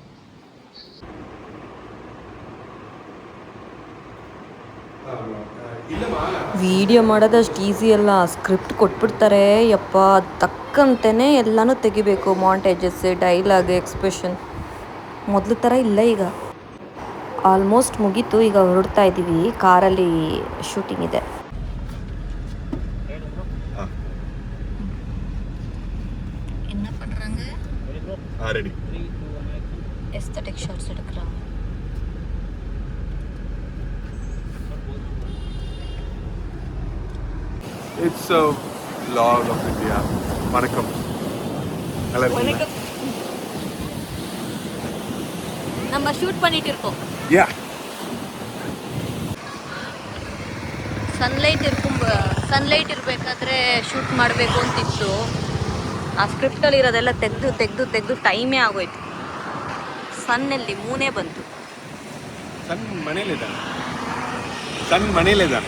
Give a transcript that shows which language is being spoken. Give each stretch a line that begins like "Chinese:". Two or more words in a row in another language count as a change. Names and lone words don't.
Kannada: ವಿಡಿಯೋ ಮಾಡೋದಷ್ಟು ಈಸಿ ಅಲ್ಲ. ಸ್ಕ್ರಿಪ್ಟ್ ಕೊಟ್ಬಿಡ್ತಾರೆ, ಯಪ್ಪ ತಕ್ಕಂತೆಯೇ ಎಲ್ಲನೂ ತೆಗಿಬೇಕು.
English: montages, dialogue, expression
Kannada: ಮೊದಲು ಥರ ಇಲ್ಲ ಈಗ. ಆಲ್ಮೋಸ್ಟ್ ಮುಗೀತು. ಈಗ ಹೊರಡ್ತಾ ಇದ್ದೀವಿ. ಕಾರಲ್ಲಿ ಶೂಟಿಂಗ್ ಇದೆ.
Tamil: என்ன பண்றாங்க? ரெடி.
English: aesthetic shots
Tamil: எடுக்கறாங்க.
English: It's a vlog of India.
Tamil: Vanakkam. வணக்கம். நம்ம ஷூட் பண்ணிட்டு இருக்கோம்.
English: Yeah.
Kannada: ಸನ್ಲೈಟ್ ಇರಬೇಕಾದ್ರೆ ಶೂಟ್ ಮಾಡಬೇಕು ಅಂತಿತ್ತು. ಆ ಸ್ಕ್ರಿಪ್ಟಲ್ಲಿ ಇರೋದೆಲ್ಲ ತೆಗೆದು ಟೈಮೇ ಆಗೋಯ್ತು. ಸನ್ನಲ್ಲಿ ಮೂನೇ ಬಂತು. ಸನ್ ಮನೇಲಿದ್ದಾನೆ.